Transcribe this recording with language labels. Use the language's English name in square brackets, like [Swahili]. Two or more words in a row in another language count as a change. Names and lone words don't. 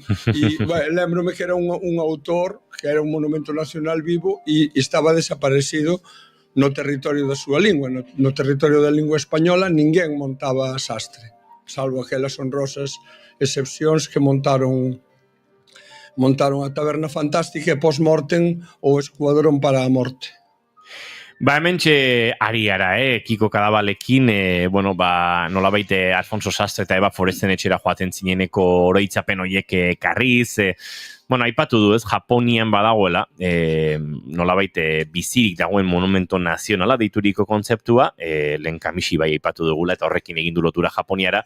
[Galician] E lembrome que era un autor que era un monumento nacional vivo e estaba desaparecido no territorio da súa lingua. No territorio da lingua española ninguén montaba Sastre, salvo aquelas honrosas excepcións que montaron a Taberna Fantástica e post-mortem o Escuadrón para a Morte. [Basque] Hementxe ari gara, Kiko Kadabalekin, nola baite Alfonso Sastre eta Eva Foresten etxera joaten zineneko oroitzapen horiek karriz, aipatu du ez, Japonian badagoela, nolabait bizirik dagoen monumento nazionala deituriko kontzeptua, lehen Kamishi bai aipatu dugula eta horrekin egin du lotura Japoniara.